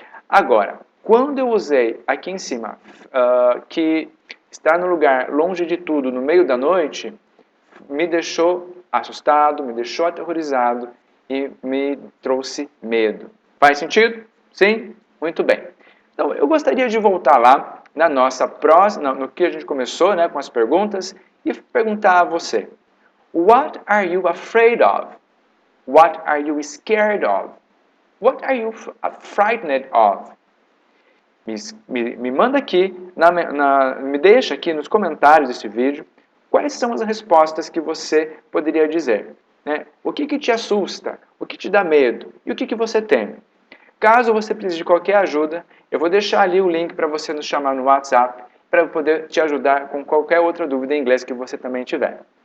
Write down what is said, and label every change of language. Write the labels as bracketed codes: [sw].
[pt] Agora, quando eu usei aqui em cima que estar no lugar longe de tudo, no meio da noite, me deixou assustado, me deixou aterrorizado e me trouxe medo. Faz sentido? Sim? Muito bem. Então, eu gostaria de voltar lá na nossa próxima, no que a gente começou, né, com as perguntas, e perguntar a você: [en] What are you afraid of? What are you scared of? What are you frightened of? [pt] Me manda aqui, me deixa aqui nos comentários desse vídeo quais são as respostas que você poderia dizer. Né? O que te assusta? O que te dá medo? E o que você teme? Caso você precise de qualquer ajuda, eu vou deixar ali o link para você nos chamar no WhatsApp para eu poder te ajudar com qualquer outra dúvida em inglês que você também tiver.